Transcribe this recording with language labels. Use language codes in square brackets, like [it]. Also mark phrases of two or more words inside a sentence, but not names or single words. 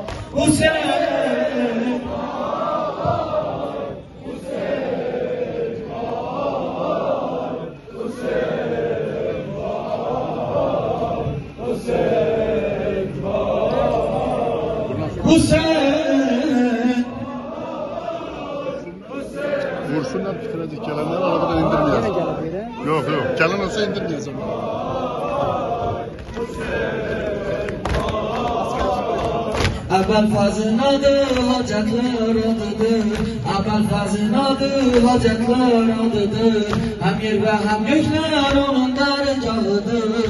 [tr] Hüseyin, Hüseyin, Hüseyin, Hüseyin, Hüseyin. Vursunlar bitirecek, gelenler arabadan indirmeyeceğiz. Yok yok, gelen olsa indirmeyeceğiz ama. [az] Əbəl fazın adı hacətlər adıdır, Əbəl fazın adı hacətlər adıdır, həm yer və həm göklər onun dərgahıdır.